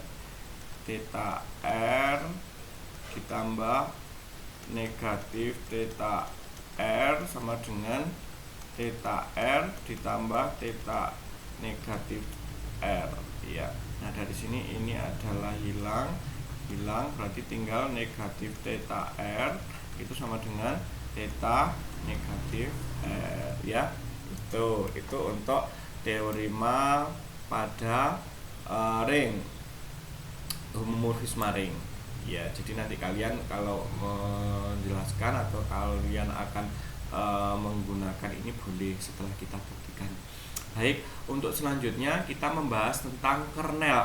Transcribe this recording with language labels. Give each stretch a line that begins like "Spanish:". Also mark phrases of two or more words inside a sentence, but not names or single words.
Indonesian: Theta R ditambah negatif theta R sama dengan theta R ditambah theta negatif R ya. Nah, dari sini ini adalah hilang, berarti tinggal negatif theta R itu sama dengan theta negatif R ya. Itu untuk teorema pada ring, homomorfisme ring ya. Jadi nanti kalian kalau menjelaskan atau kalian akan menggunakan ini boleh setelah kita buktikan. Baik, untuk selanjutnya kita membahas tentang kernel.